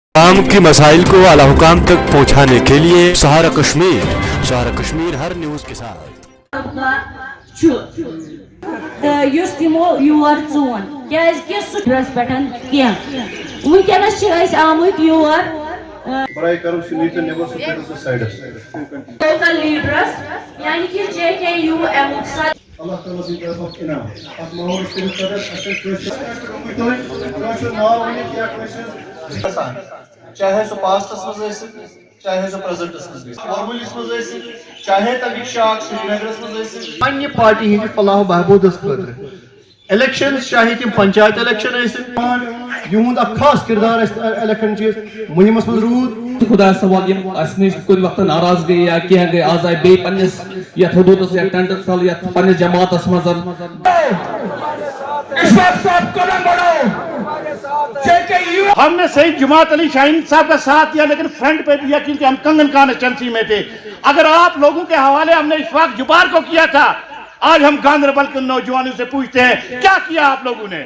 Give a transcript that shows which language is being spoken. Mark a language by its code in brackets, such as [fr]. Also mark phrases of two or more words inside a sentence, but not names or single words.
[ur] عوام کے مسائل کو اعلیٰ حکام تک پہنچانے کے لیے سہارا کشمیر ہر نیوز کے ساتھ [ks] یُس تِمو یور ژون کیازکہِ سُہ چھُ پٮ۪ٹھ کینٛہہ وٕنکٮ۪نس چھِ أسۍ آمٕتۍ یور لوکل لیڈرس یعنی کہ جے کے یو ایم اللہ تعالیٰ سٕنٛدِ طرفہٕ انعام اتھ ماحول کٔرِتھ چاہے سُہ پاسٹس منٛز ٲسِن چاہے سُہ پریزنٹس منٛز ٲسِن ورمُلِس منٛز ٲسِن چاہے تمیُک شاخ سرینگرس منٛز ٲسِن پننہِ پارٹی ہٕنٛدِ فلاح و بہبوٗدس خٲطرٕ الیکشنز چاہے تِم پنچایت الیکشن ٲسِن یِہُنٛد اکھ خاص کردار اَسہِ الیکشن چہِ مُہِمس منٛز روٗد خدا سوال یِم اَسہِ نِش کُنہِ وقتہٕ ناراض گٔے یا کینٛہہ گٔے آز آیہِ بیٚیہِ پننِس یتھ حدوٗدس یا ٹینٹس تل یتھ پننِس جماعتس منٛز [ur] ہم نے صحیح جماعت علی شاہین صاحب کا ساتھ دیا لیکن فرنٹ پہ دیا کیونکہ ہم کنگن کانسٹیچوئنسی میں تھے. اگر آپ لوگوں کے حوالے ہم نے اشفاق جبار کو کیا تھا, آج ہم گاندربل کے نوجوانوں سے پوچھتے ہیں کیا کیا آپ لوگوں نے.